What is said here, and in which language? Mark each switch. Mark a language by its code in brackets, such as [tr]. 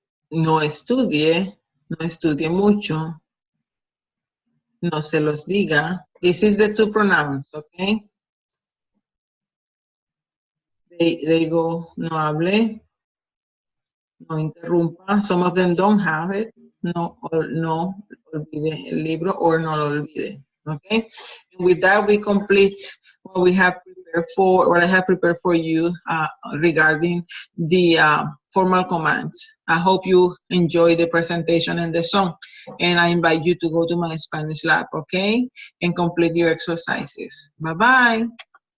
[es] No estudie mucho, no se los diga. [en] This is the two pronouns, okay? They go, [es] no hable, no interrumpa. [en] Some of them don't have it. [es] No olvide el libro [en] or [es] no lo olvide. [en] Okay? And with that, we complete what we have prepared for, what I have prepared for you regarding the formal commands. I hope you enjoy the presentation and the song. And I invite you to go to my Spanish lab, okay? And complete your exercises. Bye-bye.